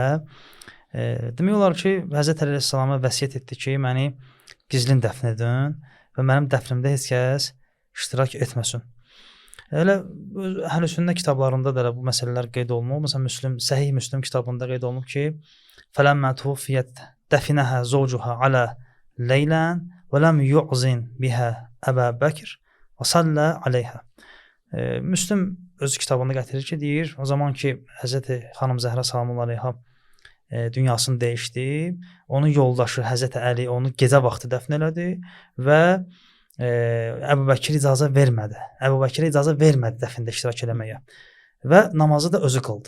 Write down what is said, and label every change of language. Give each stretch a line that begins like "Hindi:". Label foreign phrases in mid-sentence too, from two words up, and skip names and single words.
Azerbaijani: Demək olar ki, Həzrət Əli əleyhissalama vəsiyyət etdi ki, məni gizlin dəfn edin və mənim dəfnimdə heç kəs iştirak etməsin. Elə Əhl-i-Sünnə kitablarında da bu məsələlər qeyd olunub. Məsələn, Səhih Müslim kitabında qeyd olunub ki,
Arabic: فَلَمَّا تُوفِيَتْ دَفِنَهَا زَوْجُهَا عَلَى لَيْلًا وَلَمْ يُعْزِنْ بِهَا أَبَا بَكْرٍ وَصَلَّى عَلَيْهَا.
Azerbaijani: Müslim öz kitabında gətirir ki, deyir, o zaman ki Həzrəti xanım Zəhra salamullah əleyha dünyasını dəyişdi, onun yoldaşı Həzrəti Əli onu gecə vaxtı dəfn elədi və Əbu Bəkir icazə vermədi. Əbu Bəkirə icazə vermədi dəfində iştirak eləməyə və namazı da özü qıldı.